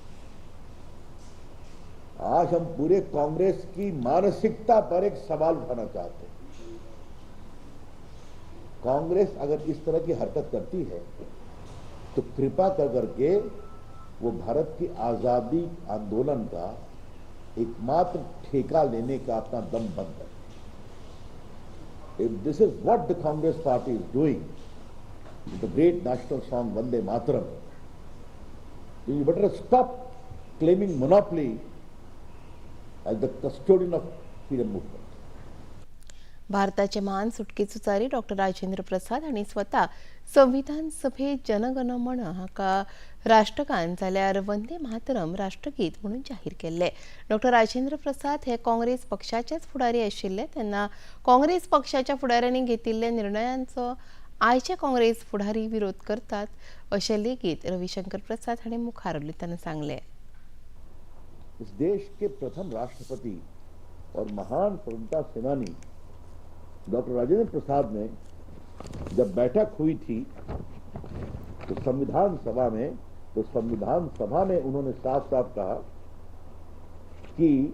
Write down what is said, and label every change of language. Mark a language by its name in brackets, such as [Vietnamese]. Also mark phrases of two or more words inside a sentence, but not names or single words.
[Hindi] आज हम पूरे कांग्रेस की मानसिकता पर एक सवाल उठाना चाहते हैं। कांग्रेस अगर इस तरह की हरकत करती है तो कृपा कर करके वो भारत की आजादी आंदोलन का एकमात्र ठेका लेने का अपना दम बंद है। [English] If this is what the Congress party is doing, the great national song Vande Mataram, then you better stop claiming monopoly as the custodian of freedom movement. [Konkani] भारताचे महान सुटके सुचारी डॉक्टर राजेंद्र प्रसाद हांणी स्वता संविधान सभेत जनगण मन हाका राष्ट्रगान जाल्यार वंदे मातरम राष्ट्रगीत म्हणून जाहीर केल्ले. डॉक्टर राजेंद्र प्रसाद हे काँग्रेस पक्षाचेच फुडारी आशिल्ले तेन्ना काँग्रेस पक्षाच्या फुडाऱ्यांनी घेतिल्ल्या निर्णयांचो आयचे काँग्रेस फुडारी विरोध करतात अशें लेगीत रविशंकर प्रसाद हांणी मुखार उलयतना सांगले. [Hindi] इस देश के प्रथम राष्ट्रपति और महान स्वतंत्रता सेनानी डॉक्टर राजेंद्र प्रसाद ने जब बैठक हुई थी तो संविधान सभा में उन्होंने साफ साफ कहा कि